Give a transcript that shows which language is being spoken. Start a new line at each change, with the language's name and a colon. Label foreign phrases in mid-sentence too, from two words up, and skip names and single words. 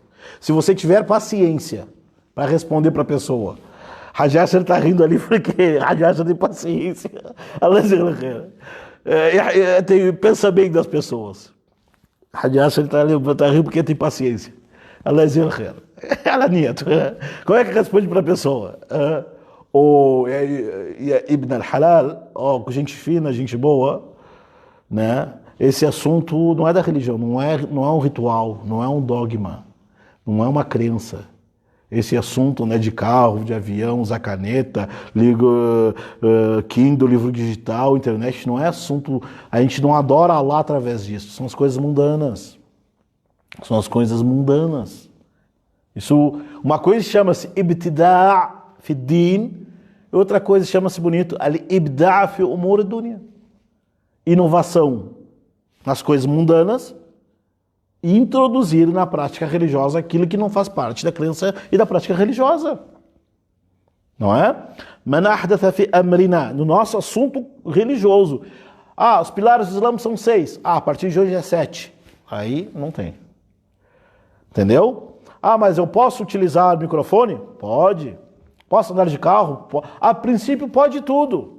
Portuguese: Se você tiver paciência para responder para a pessoa, Hajjasser está rindo ali porque Hajjasser tem paciência. Pensa bem das pessoas. Hajjasser está rindo porque tem paciência. Como é que responde para a pessoa?
Arabic: Ou ابن الحلال,
Portuguese: gente fina, gente boa, né? Esse assunto não é da religião, não é um ritual, não é um dogma, não é uma crença. Esse assunto, né, de carro, de avião, usar caneta, Kindle, livro digital, internet, não é assunto, a gente não adora Allah através disso, são as coisas mundanas. São as coisas mundanas. Isso, uma coisa chama-se
Arabic: ابتداع في دين,
Portuguese: outra coisa chama-se bonito,
Arabic: الإبداع في أمور دنيا.
Portuguese: Inovação nas coisas mundanas e introduzir na prática religiosa aquilo que não faz parte da crença e da prática religiosa. Não é?
Arabic: من أحدث في أمرنا,
Portuguese: no nosso assunto religioso. Os pilares do Islã são 6. A partir de hoje é 7. Aí não tem. Entendeu? Mas eu posso utilizar o microfone? Pode. Posso andar de carro? A princípio pode tudo.